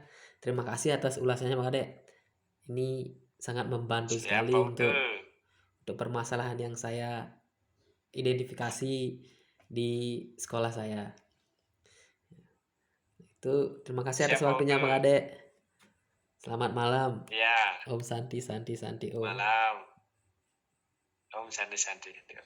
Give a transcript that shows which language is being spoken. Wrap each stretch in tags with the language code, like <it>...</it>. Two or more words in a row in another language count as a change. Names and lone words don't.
<id>Terima kasih atas ulasannya Pak Kadek. Ini sangat membantu sekali untuk permasalahan yang saya identifikasi di sekolah saya. Itu terima kasih atas waktunya Pak Kadek. Selamat malam. Ya.</id> <sa>Om Santi Santi Santi Om. Malam. Om Santi Santi.</sa>